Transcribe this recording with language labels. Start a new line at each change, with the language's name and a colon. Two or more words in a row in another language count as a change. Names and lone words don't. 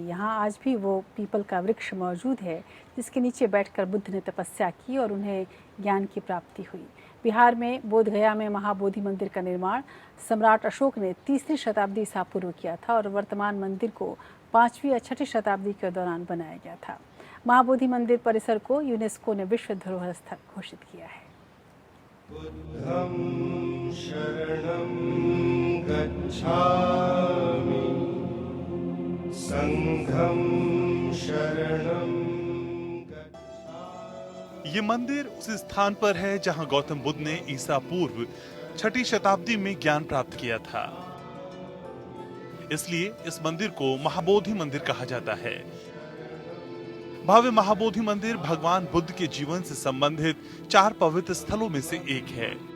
Hindi: यहाँ आज भी वो पीपल का वृक्ष मौजूद है जिसके नीचे बैठकर बुद्ध ने तपस्या की और उन्हें ज्ञान की प्राप्ति हुई। बिहार में बोधगया में महाबोधि मंदिर का निर्माण सम्राट अशोक ने 3री शताब्दी ईसा पूर्व किया था और वर्तमान मंदिर को 5वीं या 6ठी शताब्दी के दौरान बनाया गया था। महाबोधि मंदिर परिसर को यूनेस्को ने विश्व धरोहर स्थल घोषित किया है।
Pali: बुद्धं शरणं गच्छामि, संघं शरणं गच्छामि।
Hindi: ये मंदिर उस स्थान पर है जहां गौतम बुद्ध ने ईसा पूर्व 6ठी शताब्दी में ज्ञान प्राप्त किया था। इसलिए इस मंदिर को महाबोधि मंदिर कहा जाता है। भव्य महाबोधि मंदिर भगवान बुद्ध के जीवन से संबंधित 4 पवित्र स्थलों में से एक है।